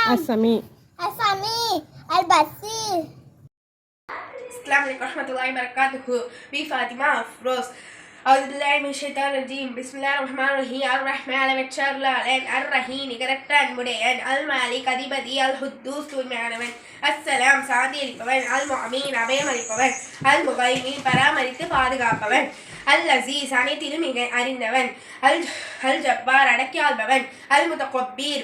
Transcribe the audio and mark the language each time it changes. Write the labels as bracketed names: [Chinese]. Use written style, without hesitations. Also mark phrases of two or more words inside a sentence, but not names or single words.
[Arabic] சமீ السميع البصير. السلام عليكم ورحمة الله وبركاته. بي فاطمة أفروز. أعوذ بالله من الشيطان الرجيم. بسم الله الرحمن الرحيم. [Tamil] الرحمن அளவற்றாளன் الرحيم நிகரற்ற அன்புடையன் المالك அதிபதி القدوس தூய்மையானவன் السلام சாந்தி அளிப்பவன் المؤمن அபயம் அளிப்பவன் المهيمن பராமரித்து பாதுகாப்பவன் العزيز அனைத்திலும் மிக அறிந்தவன் الجبار அடக்கி ஆள்பவன் المتكبر